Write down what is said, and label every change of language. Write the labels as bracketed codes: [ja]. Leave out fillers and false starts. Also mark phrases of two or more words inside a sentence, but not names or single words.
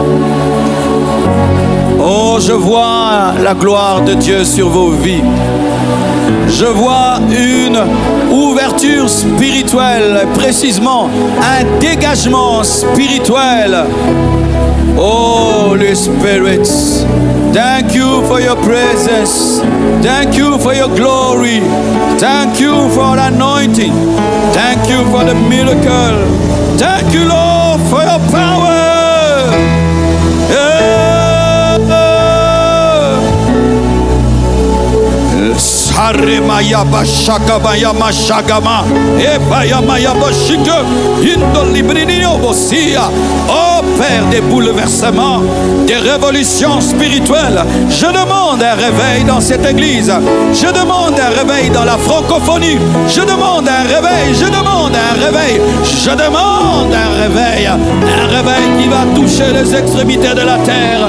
[fr] Oh, je vois la gloire de Dieu sur vos vies. Je vois une ouverture spirituelle, précisément un dégagement spirituel. Oh, les [en] spirits, thank you for your presence. Thank you for your glory. Thank you for anointing. Thank you for the miracle. Thank you, Lord, for your power. Sarimaya bashakabaya mashagama ebayamaya bashike indolibrinio bosia. [fr] Oh Père des bouleversements, des révolutions spirituelles, je demande un réveil dans cette église. Je demande un réveil dans la francophonie. Je demande un réveil, je demande un réveil. Je demande un réveil qui va toucher les extrémités de la terre.